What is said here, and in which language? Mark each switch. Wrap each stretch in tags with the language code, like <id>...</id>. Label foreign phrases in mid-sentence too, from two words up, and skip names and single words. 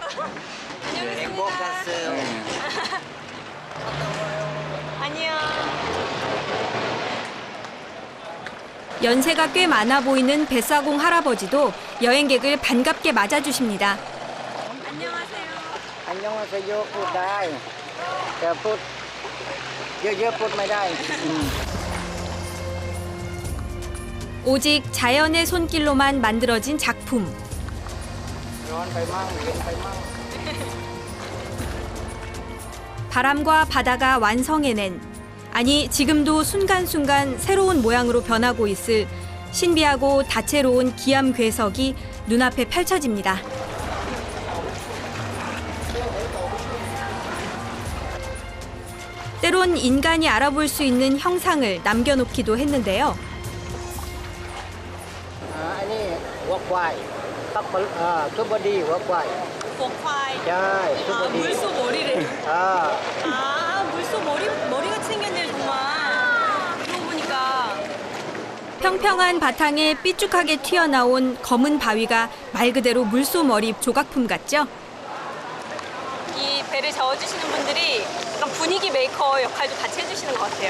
<ko>안녕. 연세가 꽤 많아 보이는 뱃사공 할아버지도 여행객을 반갑게 맞아주십니다. 안녕하세요.</ko> <th>พูดได้แต่พูดเยอะๆพูดไม่ได้</th> <ko>오직 자연의 손길로만 만들어진 작품. 바람과 바다가 완성해낸, 아니 지금도 순간순간 새로운 모양으로 변하고 있을 신비하고 다채로운 기암 괴석이 눈앞에 펼쳐집니다. 때론 인간이 알아볼 수 있는 형상을 남겨놓기도 했는데요.</ko> <th>อันนี้วัวควายซุปเปอร์ดีวัวควาย</th> <ko>목화이.</ko> <th>ใช่ซุปเปอ 아, ร์ดี</th> <ko>물소 머리를. อ่า 아, 물소 머리같이 생겼네, 정말. 그러고 보니까. 평평한 바탕에 삐죽하게 튀어나온 검은 바위가 말 그대로 물소 머리 조각품 같죠? 이 배를 저어주시는 분들이 약간 분위기 메이커 역할도 같이 해주시는 것 같아요.</ko>